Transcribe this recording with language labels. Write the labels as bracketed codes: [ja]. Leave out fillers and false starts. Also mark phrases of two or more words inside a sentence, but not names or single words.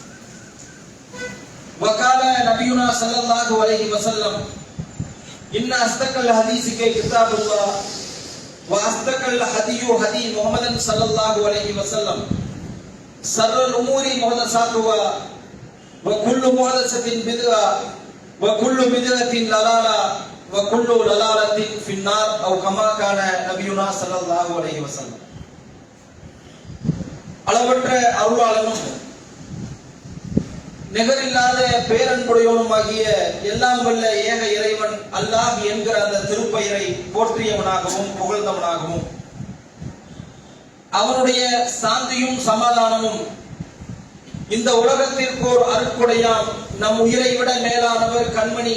[ar] وقال نبينا صلى الله عليه وسلم: إن أصدق الحديث كتاب الله وأصدق الهدي هدي محمد صلى الله عليه وسلم. شر الأمور محدثاتها وكل محدثة بدعة وكل بدعة ضلالة وكل ضلالة في النار أو كما كان نبينا صلى الله عليه وسلم. [ta] அளவற்ற அருளாளனும் நிகரில்லாத பேரன்புடையவனுமாகிய எல்லாம் வல்ல ஏக இறைவன் அல்லாஹ் என்கிற அந்த திருப்பெயரை போற்றியவனாகவும் புகழ்ந்தவனாகவும் அவனுடைய சாந்தியும் சமாதானமும் இந்த உலகத்திற்கோர் அருட்கொடையாம் நம் உயிரை விட மேலானவர் கண்மணி